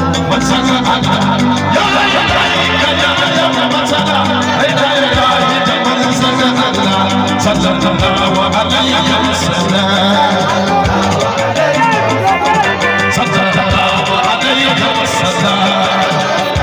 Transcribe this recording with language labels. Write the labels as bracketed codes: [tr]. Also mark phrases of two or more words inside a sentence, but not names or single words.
[en] What's up, yeah, yeah, yeah, yeah, yeah, yeah, yeah, what's up? Hey, yeah, yeah, yeah, yeah, yeah, what's up? [ar] Sallallahu alaihi wa sallam. Sallallahu alaihi wa sallam.